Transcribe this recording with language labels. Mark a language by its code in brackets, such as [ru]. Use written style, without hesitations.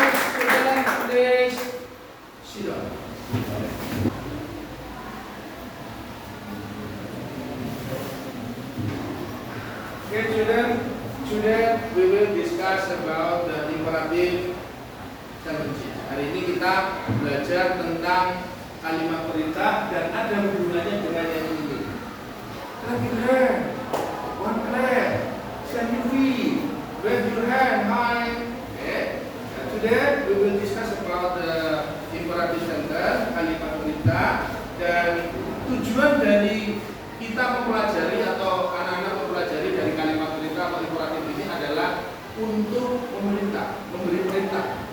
[en] Student, please sit down. Okay, student, we will discuss about the imperative sentences. [id] Hari ini kita belajar tentang kalimat perintah dan ada hubungannya dengan yang ini. [en] Clap your hand, one clap, stamp your feet, wave your hand high. Okay. And today we will discuss about the imperative sentence, [id] kalimat perintah, dan tujuan dari kita mempelajari atau anak-anak mempelajari dari kalimat perintah atau imperatif ini adalah untuk memerintah, memberi perintah.